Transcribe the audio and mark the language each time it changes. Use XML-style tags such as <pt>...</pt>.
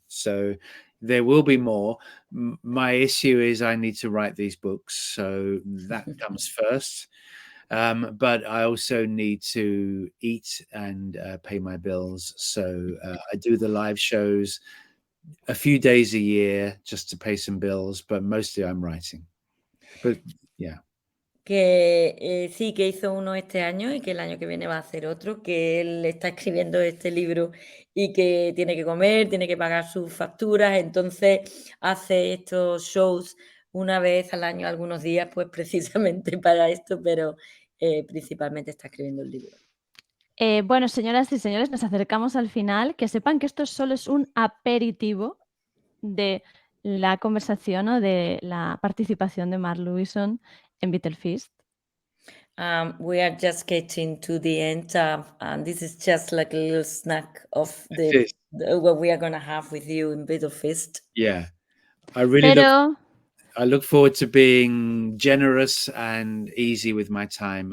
<en>So there will be more. My issue is I need to write these books, so that comes first. But I also need to eat and pay my bills. So I do the live shows a few days a year just to pay some bills, but mostly I'm writing. But yeah.</en> <es>Que sí, que hizo uno este año y que el año que viene va a hacer otro, que él está escribiendo este libro y que tiene que comer, tiene que pagar sus facturas, entonces hace estos shows una vez al año, algunos días, pues precisamente para esto, pero principalmente está escribiendo el libro. Bueno, señoras y señores, nos acercamos al final. Que sepan que esto solo es un aperitivo de la conversación o de la participación de Mark Lewison en BEATLEFEAST.</es> <en>We are just getting to the end, and this is just like a little snack of It is. what we are going to have with you in BEATLEFEAST. Yeah, I really look forward to being generous and easy with my time.</en>